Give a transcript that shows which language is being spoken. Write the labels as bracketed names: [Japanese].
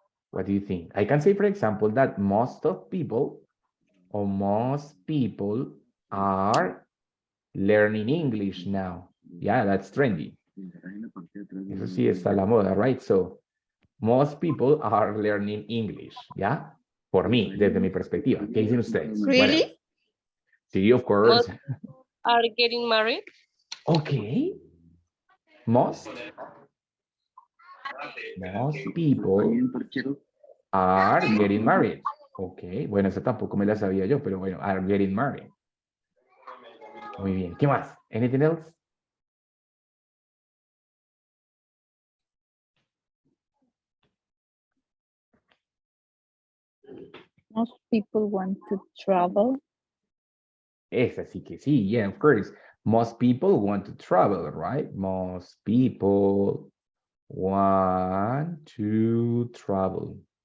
[English] What do you think? I can say, for example, that most people are learning English now. Yeah, that's trendy. [Spanish] Eso sí está a la moda, [English] right? So, most people are learning English, [Spanish] ¿ya? Por mí, desde mi perspectiva. ¿Qué dicen ustedes? [English] Really? [Spanish] Bueno, sí, [English] of course. Most are getting married. Okay. Most people are getting married. [Spanish] Okay, bueno, eso tampoco me la sabía yo, pero bueno, [English] are getting married. [Spanish] Muy bien, ¿qué más? [English] Anything else? Most people want to travel. [Spanish] Esa sí que sí, [English] yeah, of course. Most people want to travel, right? Most people want to travel.